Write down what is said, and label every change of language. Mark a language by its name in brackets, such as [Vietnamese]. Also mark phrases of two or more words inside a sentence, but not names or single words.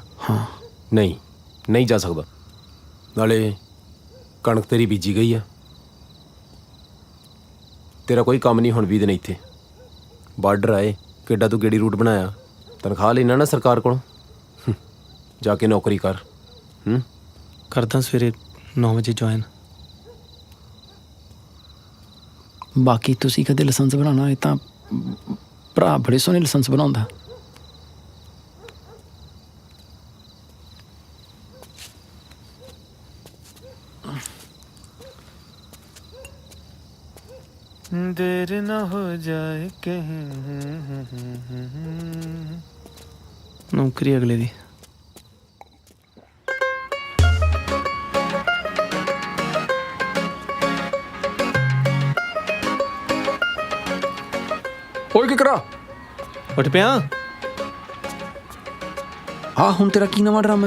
[Punjabi] ਹਾਂ ਨਹੀਂ ਜਾ ਸਕਦਾ ਨਾਲੇ ਕਣਕ ਤੇਰੀ ਬੀਜੀ ਗਈ ਆ ਤੇਰਾ ਕੋਈ ਕੰਮ ਨਹੀਂ ਹੁਣ 20 ਦਿਨ ਇੱਥੇ ਬਾਰਡਰ ਆਏ ਕਿੱਡਾ ਤੂੰ ਗੇੜੀ ਰੂਟ ਬਣਾਇਆ ਤਨਖਾਹ ਲੈਣਾ ਨਾ ਸਰਕਾਰ ਕੋਲੋਂ ਜਾ ਕੇ ਨੌਕਰੀ ਕਰ ਕਰਦਾ ਸਵੇਰੇ 9 ਵਜੇ ਜੁਆਇਨ ਬਾਕੀ ਤੁਸੀਂ ਕਦੇ ਲਾਇਸੈਂਸ ਬਣਾਉਣਾ ਇਹ ਤਾਂ ਭਰਾ ਬੜੇ ਸੋਹਣੇ ਲਾਇਸੈਂਸ ਬਣਾਉਂਦਾ [Hindi] देर न हो जाए कहीं नौकरी अगले दी [Punjabi] ਓਏ ਕੀ ਕਰਾ ਉੱਠ ਪਿਆ ਹਾਂ ਹੁਣ ਤੇਰਾ ਕੀ ਨਵਾਂ ਡਰਾਮਾ ਹੈ